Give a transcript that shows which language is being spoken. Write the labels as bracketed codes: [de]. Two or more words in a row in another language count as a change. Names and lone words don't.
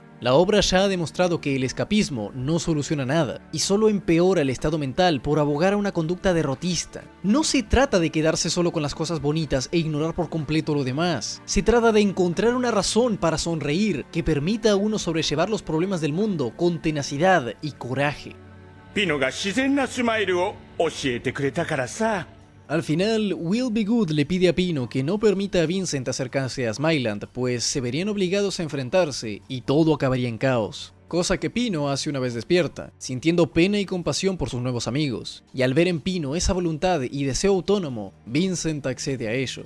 [es] La obra ya ha demostrado que el escapismo no soluciona nada, y solo empeora el estado mental por abogar a una conducta derrotista. No se trata de quedarse solo con las cosas bonitas e ignorar por completo lo demás. Se trata de encontrar una razón para sonreír que permita a uno sobrellevar los problemas del mundo con tenacidad y coraje. [ja] ピノが自然なスマイルを教えてくれたからさ。 [es] Al final, Will Be Good le pide a Pino que no permita a Vincent acercarse a Smileland, pues se verían obligados a enfrentarse y todo acabaría en caos. Cosa que Pino hace una vez despierta, sintiendo pena y compasión por sus nuevos amigos. Y al ver en Pino esa voluntad y deseo autónomo, Vincent accede a ello.